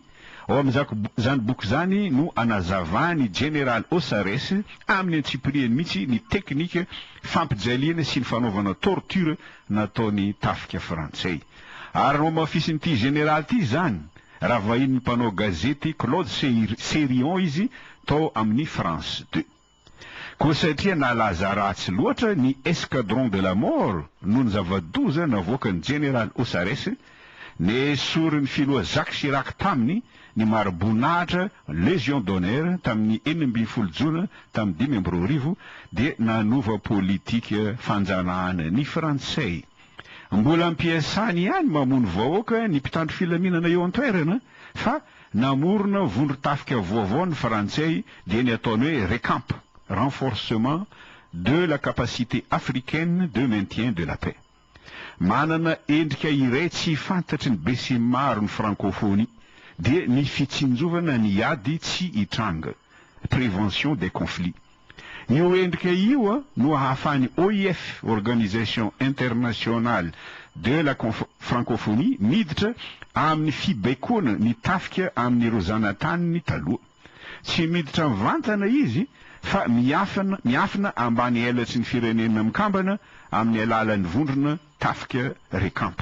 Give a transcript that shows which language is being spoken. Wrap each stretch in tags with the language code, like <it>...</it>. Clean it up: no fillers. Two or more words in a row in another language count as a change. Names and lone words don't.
<mg>Ao amin'izany boky zany no anazavany général Osares amin'ny antsipiriany mihitsy ny teknika fampijaliana sy ny fanaovana torture nataony tafika frantsay. Ary no mafisin'ity général ty zany raha vahiny mpanao gazety Claude Sérion izy tao amin'ny France 2. Koa satria nalaza ratsy loatra ny Escadron de la mort noho ny zava-doza navoaka ny général Osares, nesoriny filoha Jacques Chirac taminy ny maro-boninahitra Légion d'honneur tamin'ny 12 jona tamin'ny 2010 dia nanova politika fanjanahana ny frantsay. Mbola ampiasany ihany mamono vahoaka ny mpitandro filaminana eo an-toerana, fa namorona vondro-tafika vaovao ny frantsay dia ny ataony hoe RECAMP,</mg> <fr>renforcement de la capacité africaine de maintien de la paix.</fr> <mg>Manana endrika iray tsy fantatry ny be sy maro ny francophonie dia ny fitsinjovana ny ady tsy hitranga,</mg> <fr>prévention des conflits.</fr> <mg>Io endrika io no ahafahany OIF,</mg> <fr>Organisation Internationale de la Francophonie,</fr> <mg>miditra amin'ny fibaikona ny tafika amin'ireo zanataniny taloha. Tsy miditra mivantana izy fa miafina ambany elatsy ny firenena mikambana amin'ny alalan'ny vondrona tafika RECAMP.</mg>